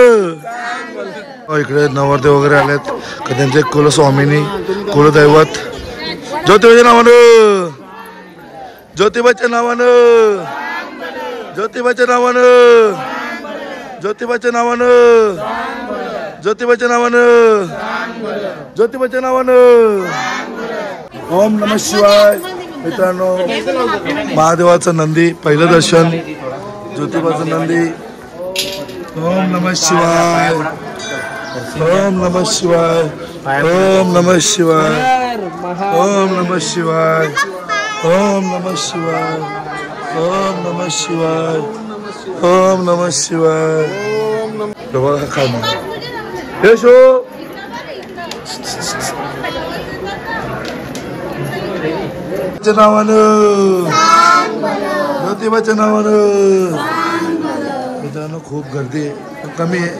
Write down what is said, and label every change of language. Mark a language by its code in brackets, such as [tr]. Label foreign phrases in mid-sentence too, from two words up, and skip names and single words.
[mr] इकडे नवरदेव वगैरे आलेत का त्यांचे कुलस्वामिनी कुलदैवत. ज्योतिबाच्या नावानं ज्योतिबाच्या नावानं ज्योतिबाच्या नावानं ज्योतिबाच्या नावानं ज्योतिबाच्या नावानं ज्योतिबाच्या नावानं. [sa] ओम नमः शिवाय. [mr] मित्रांनो महादेवाचं नंदी पहिलं दर्शन ज्योतिबाचं नंदी. [sa] ओम नमः शिवाय ओम नमः शिवाय ओम नमः शिवाय ओम नमः शिवाय ओम नमः शिवाय ओम नमः शिवाय ओम नमः शिवाय. [mr] बघा काय म्हणा हे शो नावानं ज्योतिबाच्या नावानं. मित्रांनो खूप गर्दी आहे पण कमी आहे.